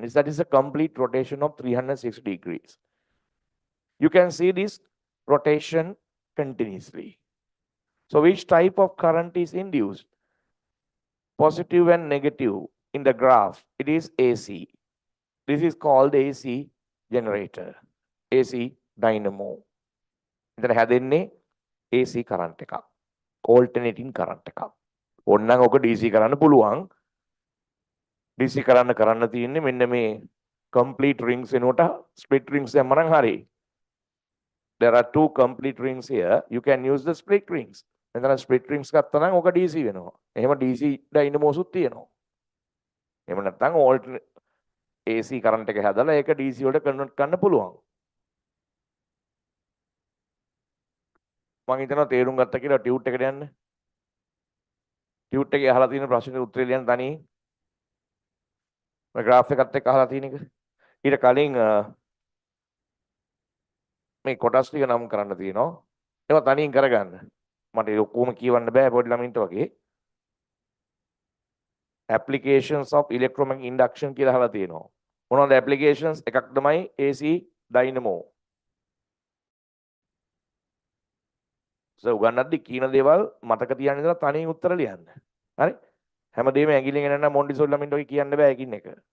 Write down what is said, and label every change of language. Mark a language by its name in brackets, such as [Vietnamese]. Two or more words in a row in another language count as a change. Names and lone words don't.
[English] That is a complete rotation of 360 degrees. You can see this rotation continuously. So which type of current is induced? Positive and negative in the graph, it is AC. This is called AC generator, AC dynamo. [Sinhala] Then හැදෙන්නේ [English] AC current [Sinhala] එකක්, [English] alternating current [Sinhala] එකක්. ඕනනම් ඔක DC කරන්න පුළුවන්. DC කරන්න තියෙන්නේ මෙන්න මේ [English] complete rings [Sinhala] එනකොට [English] split rings [Sinhala] දැම්මනම් හරි. [English] There are two complete rings here. You can use the split rings. [Sinhala] මෙතන [English] split rings [Sinhala] ගත්තා නම් ඔක DC වෙනවා. එහෙම [English] DC dynamos [Sinhala] උත් තියෙනවා. එහෙම නැත්නම් [English] alternate AC current [Sinhala] එක හැදලා ඒක DC වලට convert කරන්න පුළුවන්. මම හිතනවා තේරුම් ගත්තා කියලා ටියුට් එකට යන්න. ටියුට් එකේ අහලා තියෙන ප්‍රශ්නෙට උත්තරේ ලියන්න තනියෙන්. මම graph එකත් එක්ක අහලා තියෙන එක. ඊට කලින් මේ කොටස් ටික නම් කරන්න තියෙනවා. ඒවා තනියෙන් කරගන්න. මට ඒ ඔක්කොම කියවන්න බෑ පොඩි ළමින්ට වගේ. [English] Applications of electromagnetic induction [Sinhala] කියලා අහලා තියෙනවා. මොනවද applications? එකක් තමයි [English] AC dynamo. [Sinhala] උගන්නද්දි කියන දේවල් මතක තියාගෙන ඉඳලා තනියෙන් උත්තර ලියන්න. හරි? හැමදේම ඇඟිල්ලෙන් එනනම් මොන්ටිසෝරි ළමින්ට ඔය කියන්න බෑ එකින් එක.